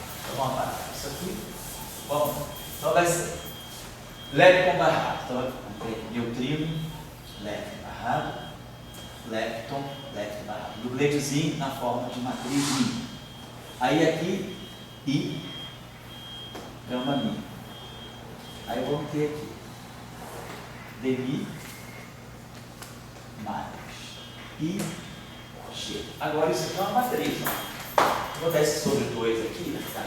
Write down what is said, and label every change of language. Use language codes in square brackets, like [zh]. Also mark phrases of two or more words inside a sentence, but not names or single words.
[pt] vamos parar isso aqui. Vamos. Então vai ser lepton barrado. Então vai ter neutrino, lepton barrado, lepton barrado. Dubletozinho na forma de matrizinho. Aí aqui, I, gama mi. Aí vamos ter aqui, demi, mais I, G. Agora isso aqui é uma matriz. Vou botar esse sobre 2 aqui, tá?